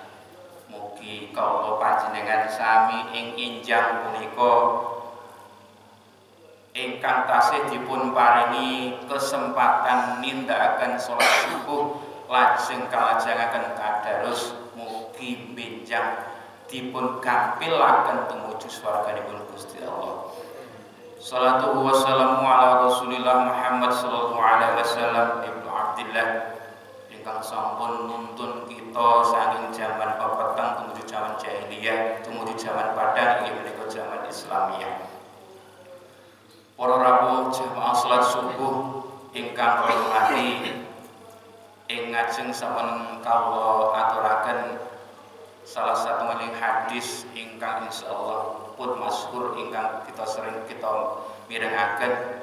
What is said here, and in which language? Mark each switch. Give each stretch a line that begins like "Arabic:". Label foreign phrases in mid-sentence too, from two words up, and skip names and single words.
Javanese: Mugi kawula panjenengan sami ing injang punika ingkang tasih dipun paringi kesempatan nindakaken salat subuh lajeng kalajengaken tadarus, mugi benjang dipun gampilaken tumuju swarganipun Gusti Allah.
Arabic: الصلاة والسلام على رسول الله محمد صلى الله عليه وسلم ابن عبد الله
Javanese: ingkang sampun nuntun kita saking zaman pepeteng tumuju zaman jahiliyah tumuju zaman padang inggih menika zaman Islamiyah. Para rawuh jamaah salat subuh ingkang kula hormati, ing ngajeng sampun kawula aturaken salah satu hadis ingkang insyaallah pun masyhur ingkang kita sering kita mirengaken.